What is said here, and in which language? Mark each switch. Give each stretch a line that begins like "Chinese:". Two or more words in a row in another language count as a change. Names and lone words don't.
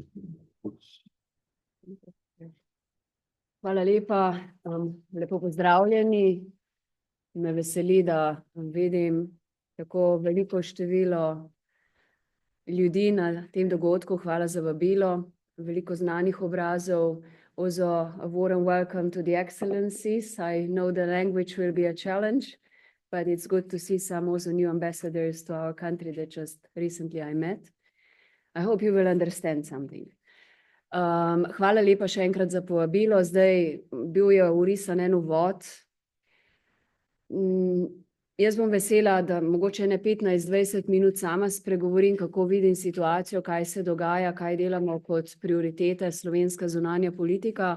Slovenian: Hvala lepa, lepo pozdravljeni. Me veseli, da vidim tako veliko število ljudi na tem dogodku. Hvala za vabilo. Veliko znanih obrazov.
English: Also, a warm welcome to the excellencies. I know the language will be a challenge, but it's good to see some also new ambassadors to our country that just recently I met. I hope you will understand something.
Slovenian: Hvala lepa še enkrat za povabilo. Zdaj bil je vrisan en uvod. Jaz bom vesela, da mogoče ne 15-20 minut sama spregovorim, kako vidim situacijo, kaj se dogaja, kaj delamo kot prioritete slovenska zunanja politika.